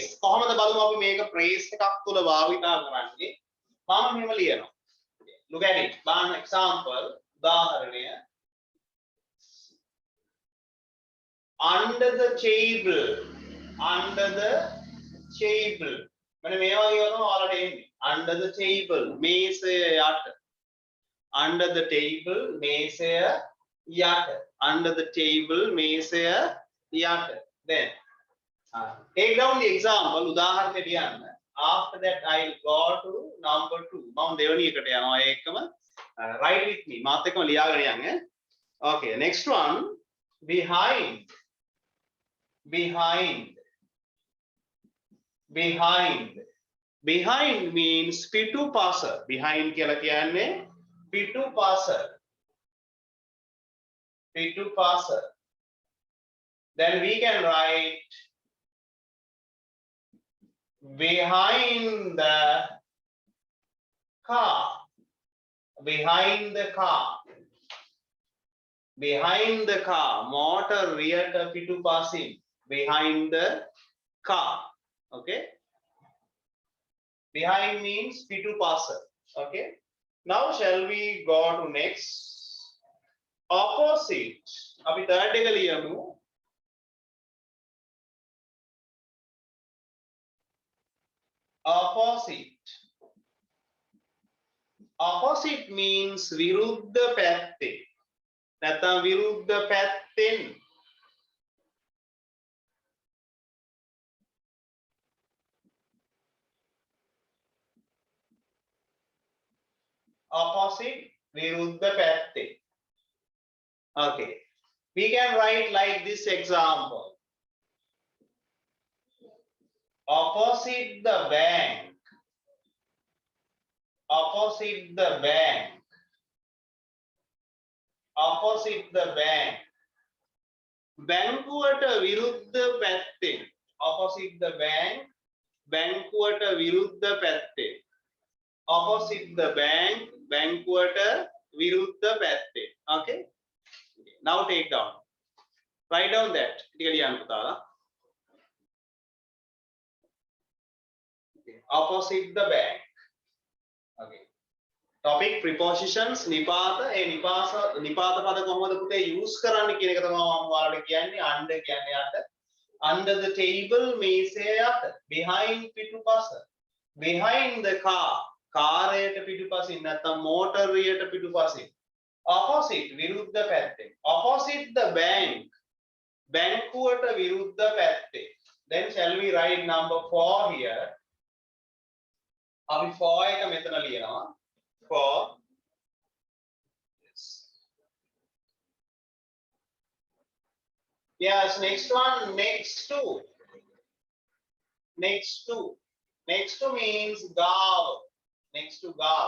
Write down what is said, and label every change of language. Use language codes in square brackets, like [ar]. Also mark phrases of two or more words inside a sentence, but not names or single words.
[si] කොහොමද බලමු අපි මේක phrase එකක් තුල භාවිතා කරන්නේ. මම මෙහෙම ලියනවා. [en] Look at it. One example. උදාහරණය. Under the table. Under the table. [si] මම මේ වගේ වුණා ඔයාලට එන්නේ. [en] Under the table. [si] මේසය යට. [en] Under the table. [si] මේසය යට. [en] Under the table [si] මේසය යට. [en] Then take down the example. [si] උදාහරණයක් ලියන්න. [en] After that I'll go to number 2. [si] මම දෙවෙනි එකට යනවා ඒකම [en] write with me. [si] මාත් එක්කම ලියාගෙන යන්න. [en] Okay, next one. Behind. Behind means [si] පිටුපස. Behind කියලා කියන්නේ පිටුපස. [en] Then we can write behind the car. Behind the car. Motor rear පිටුපසින්. Behind the car. Okay? Behind means pitupasa. Okay? Now shall we go to next? Opposite. [si] අපි third එක ලියමු. [en] Opposite means [si] විරුද්ධ පැත්තේ. නැත්නම් විරුද්ධ පැත්තෙන්. Opposite විරුද්ධ පැත්තේ. [en] Okay. We can write like this example. Opposite the bank. [si] බැංකුවට විරුද්ධ පැත්තෙන්. [en] Opposite the bank. [si] බැංකුවට විරුද්ධ පැත්තෙන්. [en] Opposite the bank. [si] බැංකුවට විරුද්ධ පැත්තෙන්. [en] Okay? Now take down. Write down that. [si] ටික ලියන්න පුතාලා. [en] Opposite the bank. Okay. Topic prepositions නිපාත. [si] ඒ නිපාත පද කොහොමද පුතේ use කරන්න කියන එක තමයි මම ඔයාලට කියන්නේ. under කියන්නේ යට. [en] Under the table [si] මේසය යට. [en] Behind පිටුපස. Behind the car. [si] කාරයට පිටුපසින් නැත්නම් මෝටරයට පිටුපසින්. Opposite විරුද්ධ පැත්තේ. [en] Opposite the bank. [si] බැංකුවට විරුද්ධ පැත්තේ. [en] Then shall we write number 4 here? [si] අපි 4 එක මෙතන ලියනවා. 4. [en] Yes, next one, next to. Next to. Next to means gav. Next to gav.